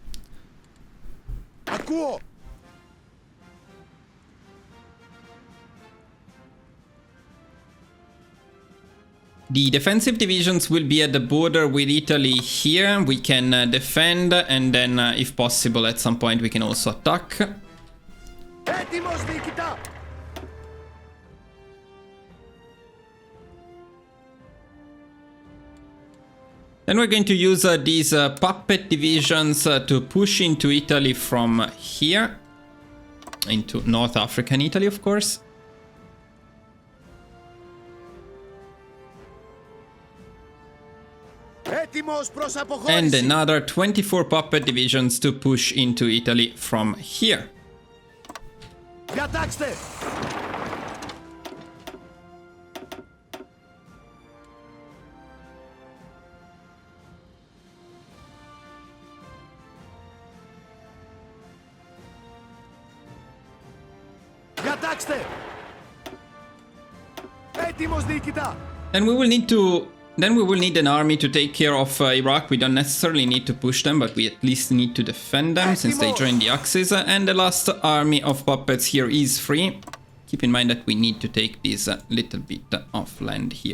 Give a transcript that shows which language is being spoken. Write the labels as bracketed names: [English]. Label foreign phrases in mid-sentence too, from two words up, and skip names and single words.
[Greek] Ακούω! [English] The defensive divisions will be at the border with Italy here. We can defend and then, if possible, at some point we can also attack. [Greek] Έτοιμος διοικητά! [English] Then we're going to use these puppet divisions to push into Italy from here. Into North African Italy, of course. [Greek] Έτοιμος προς [English] And [Greek] αποχώρηση! [English] another 24 puppet divisions to push into Italy from here. [Greek] Διατάξτε! Διατάξτε! Έτοιμος διοικητά! [English] And we will need to... Then we will need an army to take care of Iraq. We don't necessarily need to push them, but we at least need to defend them since they joined the Axis. And the last army of puppets here is free. Keep in mind that we need to take this little bit of land here.